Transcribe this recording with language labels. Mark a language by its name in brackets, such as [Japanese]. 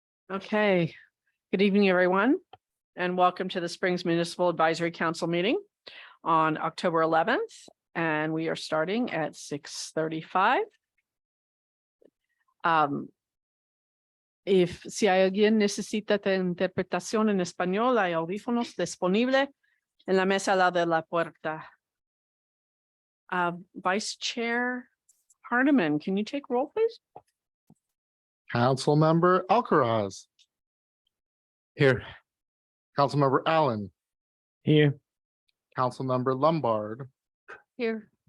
[English] Okay, good evening, everyone, and welcome to the Springs Municipal Advisory Council meeting on October 11th, and we are starting at 6:35. [Spanish] Si alguien necesita de interpretación en español, hay audífonos disponibles en la mesa al lado de la puerta. [English] Vice Chair Hardiman, can you take roll, please? Councilmember Alcaraz. Here. Councilmember Allen. Here. Councilmember Lombard. Here.